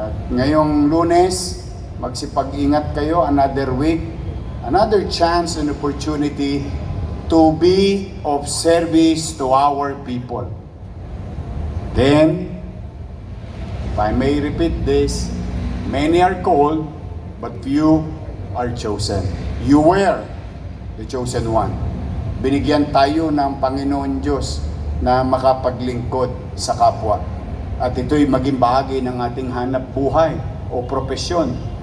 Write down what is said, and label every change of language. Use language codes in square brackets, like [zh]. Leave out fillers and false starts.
[tl] Ngayong Lunes, magsipag-ingat kayo. [en] Another week, another chance and opportunity to be of service to our people. Then, if I may repeat this, many are called, but few are chosen. You were the chosen one. [tl] Binigyan tayo ng Panginoon Diyos na makapaglingkod sa kapwa. At ito'y maging bahagi ng ating hanap buhay o propesyon.